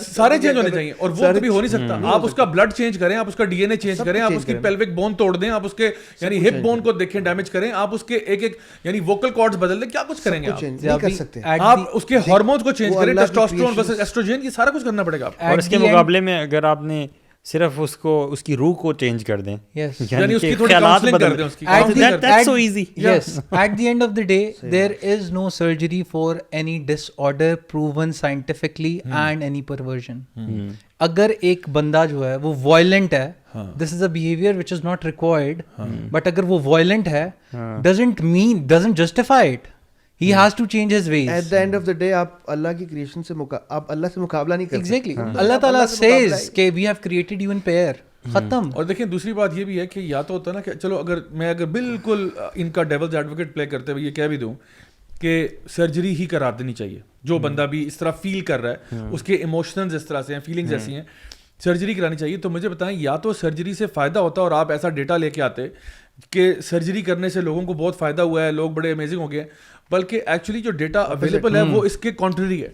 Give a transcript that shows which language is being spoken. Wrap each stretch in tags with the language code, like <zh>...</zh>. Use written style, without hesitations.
<ur>سارے چینج ہونے چاہیے, اور وہ کبھی ہو نہیں سکتا. آپ اس کا بلڈ چینج کریں, آپ اس کا ڈی این اے چینج کریں, آپ اس کی پیلوک بون توڑ دیں, آپ اس کے یعنی ہپ بون کو دیکھیں ڈیمیج کریں, آپ اس کے ایک یعنی ووکل کارڈز بدل دیں, کیا کچھ کریں گے آپ اس کے ہارمونز کو چینج کریں, ٹیسٹوسٹیرون ورسز ایسٹروجن, کی سارا کچھ کرنا پڑے گا. اور اس کے مقابلے میں اگر آپ نے صرف اس کی روح کو چینج کر دیں, یعنی اس کی تھوڑی کاؤنسلنگ کر دیں, اس کی</ur> <en>that's so easy. Yes, at the end of the day there is no surgery for any disorder proven scientifically and any perversion.</en> <ur>اگر ایک بندہ جو ہے وہ وائلنٹ ہے,</ur> <en>this is a behavior which is not required,</en> <ur>but اگر وہ violent ہے</ur> <en>doesn't justify it. He has to change his ways. At the end of the day</en> <ur>آپ اللہ کی کریشن سے آپ اللہ سے مقابلہ نہیں کر سکتے.</ur> <en>Exactly. Allah تعالیٰ says کہ we have created you in pair.</en> <ur>ختم. اور دیکھیں دوسری بات یہ بھی ہے کہ یا تو ہوتا ہے نا کہ چلو اگر بالکل ان کا ڈیولز ایڈوکیٹ پلے کرتے ہوئے یہ کہہ بھی دوں کہ سرجری ہی کرا دینی چاہیے, جو بندہ بھی اس طرح فیل کر رہا ہے, اس کے ایموشنز اس طرح سے ہیں, فیلنگز ایسی ہیں, سرجری کرانی چاہیے. تو مجھے بتائیں, یا تو سرجری سے فائدہ ہوتا اور آپ ایسا ڈیٹا لے کے آتے کہ سرجری کرنے سے لوگوں کو بہت فائدہ ہوا ہے, لوگ بڑے امیزنگ ہو گئے, بلکہ ایکچولی جو ڈیٹا اویلیبل ہے وہ اس کے کانٹری ہے</ur>